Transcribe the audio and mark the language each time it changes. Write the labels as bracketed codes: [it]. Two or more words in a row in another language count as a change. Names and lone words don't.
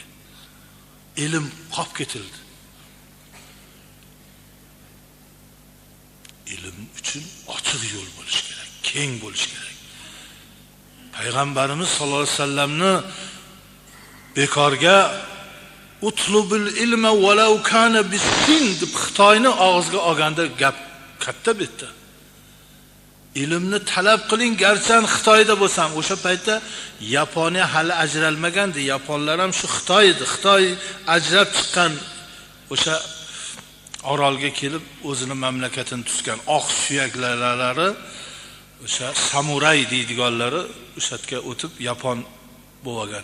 [uz] Ilm qolib ketildi. Ilm uchun ochiq yo'l bo'lish kerak, keng bo'lish kerak. Payg'ambarimiz sollallohu alayhi vasallamni bekorga [ar] اطلبوا العلم ولو كان بالصين [uz] deb Xitoyni og'izga olganda gap katta bitta. Ilmni talab qiling, garchi Xitoyda bo'lsam, o'sha paytda Yaponiya hali ajralmagandi. Yaponlar ham shu Xitoy edi. Xitoy ajrab chiqqan o'sha orolga kelib o'zini mamlakatini tuzgan oq suyaklari, o'sha samuray deydiganlari o'shatga o'tib Yapon bo'lgan.